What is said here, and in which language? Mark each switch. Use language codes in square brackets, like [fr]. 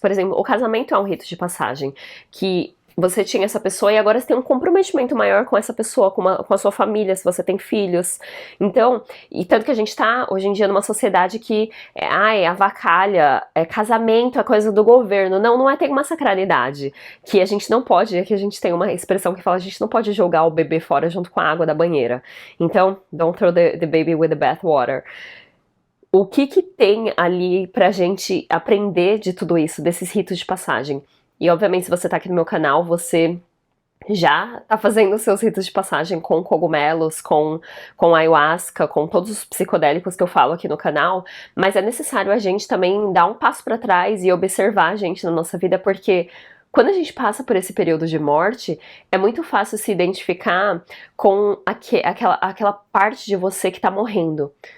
[pt] Por exemplo, o casamento é um rito de passagem, que você tinha essa pessoa e agora você tem um comprometimento maior com essa pessoa, com a sua família, se você tem filhos. Então, e tanto que a gente tá hoje em dia numa sociedade que avacalha, casamento é coisa do governo. Não tem uma sacralidade, que a gente não pode, que a gente tem uma expressão que fala, a gente não pode jogar o bebê fora junto com a água da banheira. Então, [en] don't throw the baby with the bathwater. [pt] O que tem ali pra gente aprender de tudo isso, desses ritos de passagem? E obviamente, se você tá aqui no meu canal, você já tá fazendo os seus ritos de passagem com cogumelos, com ayahuasca, com todos os psicodélicos que eu falo aqui no canal, mas é necessário a gente também dar um passo para trás e observar a gente na nossa vida, porque quando a gente passa por esse período de morte, é muito fácil se identificar com aquela parte de você que tá morrendo.